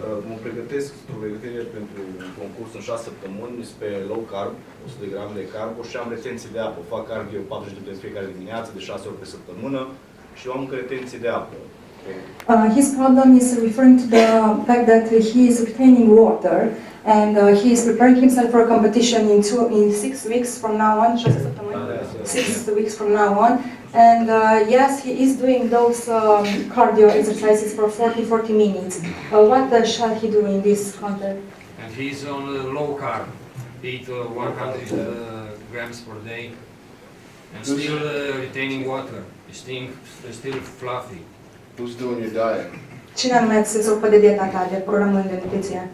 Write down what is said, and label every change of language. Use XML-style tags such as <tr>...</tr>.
<ro>Mă pregătesc o pregătire pentru un concurs în 6 săptămâni pe low carb, 100 de grame de carbo și am retenție de apă. Fac cardio 40 de minute fiecare dimineață, de 6 ori pe săptămână și eu am încă retenție de apă.</ro> <en>His problem is referring to the fact that he is retaining water and he is preparing himself for a competition in 6 weeks from now on. 6 weeks from now on. And yes, he is doing those cardio exercises for 40 minutes. What shall he do in this context? And he's on low carb, eat 100 grams per day, and still retaining water. He's still fluffy. Who's doing your diet?</en> <ro>Cine anume se ocupă de dieta ta, de programul de nutriție?</ro>